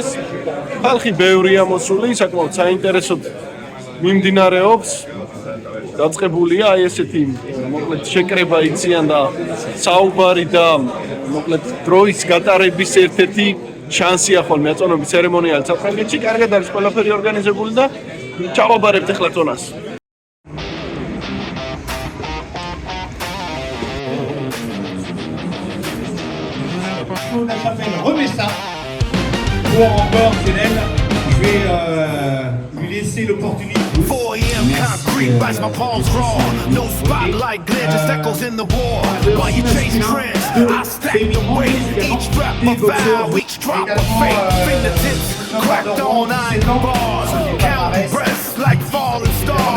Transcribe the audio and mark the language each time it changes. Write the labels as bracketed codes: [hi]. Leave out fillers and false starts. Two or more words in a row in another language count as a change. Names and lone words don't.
[ka] ხალხი ბევრია მოსული, საკმაოდ საინტერესოდ მიმდინარეობს. დაწყებულია აი ესეთი მოკლედ შეკრება იციან და საუბარი და მოკლედ დროის გატარების ერთ-ერთი შანსია ხოლმე აწონების ცერემონიალი საფრანგეთში. კარგად არის ყველაფერი ორგანიზებული და ჩავაბარებთ ახლა წონას. [fr] La chapelle remet ça. Ou encore, Zénel, je vais lui laisser l'opportunité. [en] 4 a.m. concrete bites my palms raw. No spotlight glare, just echoes in the war. While you chase trends, I stack the weight. Each strap a vow, each drop a fate. Fingertips cracked on iron bars. Counting breaths like falling stars.